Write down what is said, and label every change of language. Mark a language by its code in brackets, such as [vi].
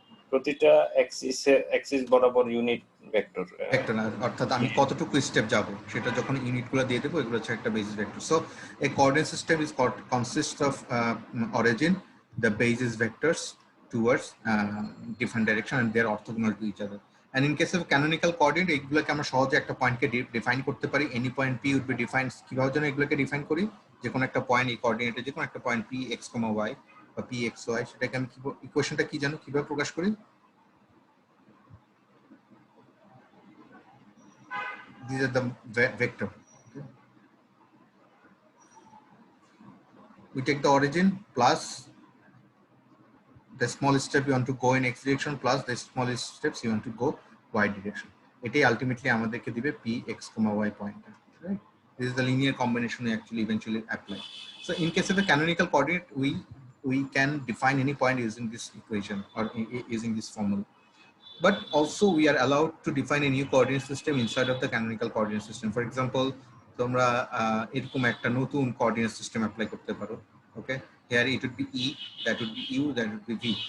[bn] প্রতিটা অ্যাক্সিস বরাবর unit vector না, অর্থাৎ আমি কতটুকু স্টেপ যাব সেটা যখন ইউনিটগুলো দিয়ে দেবো, এগুলো হচ্ছে একটা basis vector. [en] So a coordinate system is consists of origin, the basis vectors towards different direction, and they are orthogonal to each other. And in case of canonical coordinate, [bn] এগুলোকে আমরা সহজে একটা পয়েন্টকে ডিফাইন করতে পারি. [en] any point p would be defined. [bn] কিভাবে যেন এগুলোকে define করি? যে কোনো একটা পয়েন্ট এই কোঅর্ডিনেটে, যে কোনো একটা পয়েন্ট p x, y বা p x, y, সেটাকে আমি ইকুয়েশনটা কি জানো কিভাবে প্রকাশ করি? [en] These are the vector. Okay. We take the origin plus the small step you want to go in x direction plus the smallest steps you want to go y direction. [bn] এটাই ultimately আমাদেরকে দিবে p x, y point. Right? [en] This is the linear combination we actually eventually apply. So in case of the canonical coordinate, we can define any point using this equation or using this formula. But also we are allowed to define a new coordinate system inside of the canonical coordinate system. [bn] For example, তোমরা এরকম একটা নতুন coordinate system apply করতে পারো. [en] Okay, here it would be e, that would be u, that would be v.